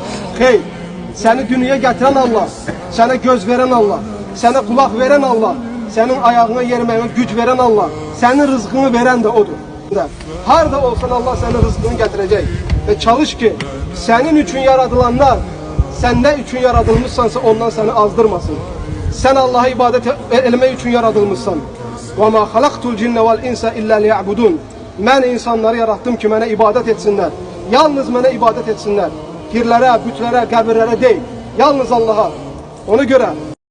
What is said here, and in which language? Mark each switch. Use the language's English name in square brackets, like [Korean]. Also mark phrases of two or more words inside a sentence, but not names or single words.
[Turkish] Hey, seni dünyaya getiren Allah, sana göz veren Allah, sana kulak veren Allah, senin ayağına yermeye güç veren Allah, senin rızkını veren de odur. Harda olsan Allah senin rızkını getirecek. Ve çalış ki senin için yaradılanlar, senden için yaratılmışsansa ondan seni azdırmasın. Sen Allah'a ibadet etmek için yaratılmışsan. [Arabic] وَمَا خَلَقْتُ الْجِنَّ وَالْاِنْسَ اِلَّا لِيَعْبُدُونَ [Turkish] Ben insanları yarattım ki bana ibadet etsinler. Yalnız bana ibadet etsinler. Pirlere, bütlere, kabirlere değil. Yalnız Allah'a. Ona göre